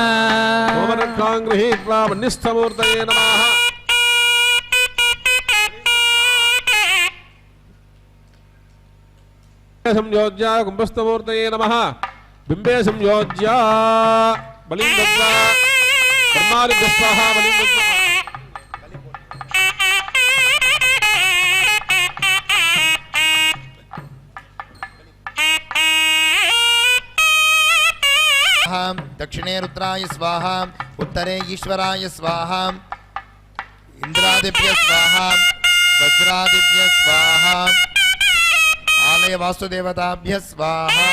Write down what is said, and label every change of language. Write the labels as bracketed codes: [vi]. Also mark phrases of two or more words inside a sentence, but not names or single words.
[sa] హోమరక్షాం గృహీత్వా మన్యస్థమూర్తయే నమః. సంయోజ్య కుంభస్థమూర్తయే నమః. బింబే సంయోజ్య బలిం దత్వా బ్రహ్మాదిభ్యః స్వాహా బలిం దత్వా दक्षिणे रुद्राय स्वाहा, उत्तरे ईश्वराय स्वाहा, इंद्रादिभ्य स्वाहा, वज्रादिभ्य स्वाहा, आलय वास्तुदेवताभ्य स्वाहा.